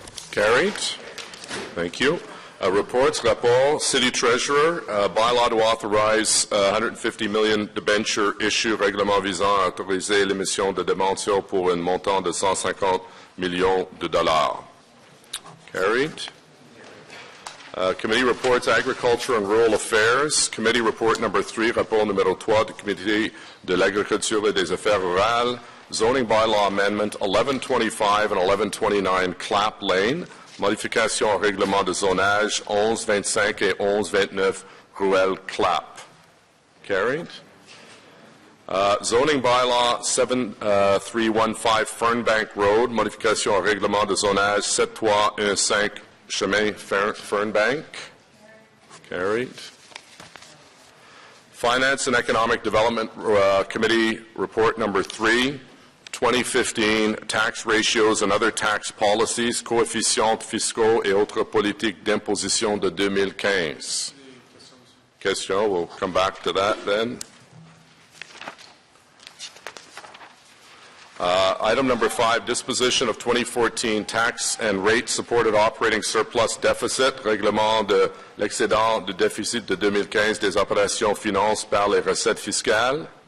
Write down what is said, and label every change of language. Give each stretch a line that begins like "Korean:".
English: Carried. Thank you. Reports, rapport, City Treasurer, bylaw to authorize $150 million debenture issue,
French: règlement visant à autoriser l'émission de débentures pour un montant de $150 millions.
English: Carried. Committee reports, Agriculture and Rural Affairs. Committee report number 3,
French: rapport numéro 3 du Comité de l'Agriculture et des Affaires Rurales.
English: Zoning Bylaw Amendment 1125 and 1129 Clap Lane.
French: Modification au règlement de zonage 1125 et 1129 Ruelle Clap. Carried.
English: Zoning Bylaw 7315 Fernbank Road.
French: Modification au règlement de zonage 7315 Chemin Fernbank.
English: Carried. Finance and Economic Development Committee Report number 3, 2015 Tax Ratios and Other Tax Policies,
French: Coefficients Fiscaux et Autres Politiques d'Imposition de 2015.
English: Question, we'll come back to that then. Item number 5, disposition of 2014 tax and rate supported operating surplus deficit,
French: règlement de l'excédent du déficit de 2015 des opérations finances par les recettes fiscales.